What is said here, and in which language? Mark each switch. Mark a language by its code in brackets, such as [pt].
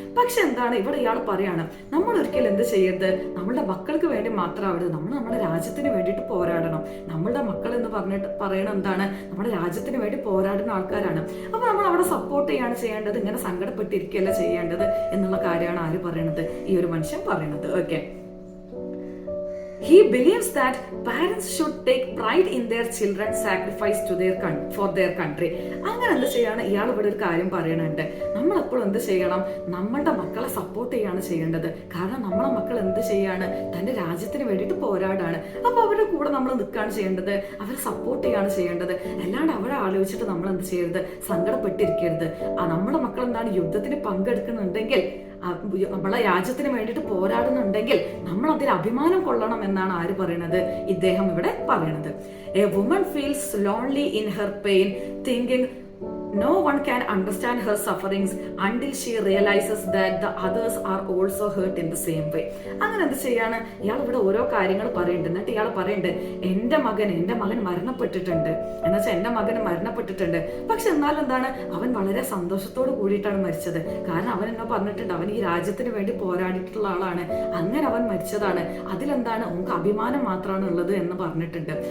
[ml] പക്ഷെ എന്താണ് ഇവിടെ ഇയാൾ പറയാണ്, നമ്മൾ ഒരിക്കലും എന്ത് ചെയ്യരുത്, നമ്മളുടെ മക്കൾക്ക് വേണ്ടി മാത്രമാവരുത്, നമ്മൾ നമ്മുടെ രാജ്യത്തിന് വേണ്ടിയിട്ട് പോരാടണം. നമ്മളുടെ മക്കൾ എന്ന് പറയണത് എന്താണ്, നമ്മുടെ രാജ്യത്തിന് വേണ്ടി പോരാടുന്ന ആൾക്കാരാണ്. അപ്പൊ നമ്മൾ അവിടെ സപ്പോർട്ട് ചെയ്യാണ് ചെയ്യേണ്ടത്, ഇങ്ങനെ സങ്കടപ്പെട്ടിരിക്കുകയല്ല ചെയ്യേണ്ടത് എന്നുള്ള കാര്യമാണ് ആര് പറയണത്, ഈ ഒരു മനുഷ്യൻ പറയണത്. [en] Okay, he believes that parents should take pride in their children's sacrifice to their for their country. [ml] അങ്ങനെ എന്ത് ചെയ്യാണ് ഇയാൾ ഇവിടെ ഒരു കാര്യം പറയുന്നുണ്ട്, നമ്മളെപ്പോഴും എന്ത് ചെയ്യണം, നമ്മളുടെ മക്കളെ സപ്പോർട്ട് ചെയ്യാണ് ചെയ്യേണ്ടത്. കാരണം നമ്മളെ മക്കൾ എന്ത് ചെയ്യാണ്, തന്റെ രാജ്യത്തിന് വേണ്ടിയിട്ട് പോരാടാണ്. അപ്പൊ അവരുടെ കൂടെ നമ്മൾ നിൽക്കുകയാണ് ചെയ്യേണ്ടത്, അവരെ സപ്പോർട്ട് ചെയ്യാണ് ചെയ്യേണ്ടത്. അല്ലാണ്ട് അവരെ ആലോചിച്ചിട്ട് നമ്മൾ എന്ത് ചെയ്യരുത്, സങ്കടപ്പെട്ടിരിക്കരുത്. നമ്മുടെ മക്കൾ എന്താണ് യുദ്ധത്തിന് പങ്കെടുക്കുന്നുണ്ടെങ്കിൽ, നമ്മളെ രാജ്യത്തിന് വേണ്ടിയിട്ട് പോരാടുന്നുണ്ടെങ്കിൽ നമ്മൾ അതിൽ അഭിമാനം കൊള്ളണം എന്നാണ് ആര് പറയണത്, ഇദ്ദേഹം ഇവിടെ പറയണത്. [en] A woman feels lonely in her pain thinking no one can understand her sufferings until she realizes that the others are also hurt in the same way. [ml] അങ്ങനെ എന്ത് ചെയ്യാണ് ഇയാൾ ഇവിടെ ഓരോ കാര്യങ്ങൾ പറയുന്നുണ്ട്. എന്നിട്ട് ഇയാൾ പറയുന്നുണ്ട്, എൻ്റെ മകൻ മരണപ്പെട്ടിട്ടുണ്ട്, എന്നുവെച്ചാൽ എൻ്റെ മകന് മരണപ്പെട്ടിട്ടുണ്ട്. പക്ഷെ എന്നാലും എന്താണ്, അവൻ വളരെ സന്തോഷത്തോട് കൂടിയിട്ടാണ് മരിച്ചത്. കാരണം അവൻ എന്നോ പറഞ്ഞിട്ടുണ്ട്, അവൻ ഈ രാജ്യത്തിന് വേണ്ടി പോരാടിയിട്ടുള്ള ആളാണ്, അങ്ങനെ അവൻ മരിച്ചതാണ്, അതിലെന്താണ് നമുക്ക് അഭിമാനം മാത്രമാണ് ഉള്ളത് എന്ന് പറഞ്ഞിട്ടുണ്ട്.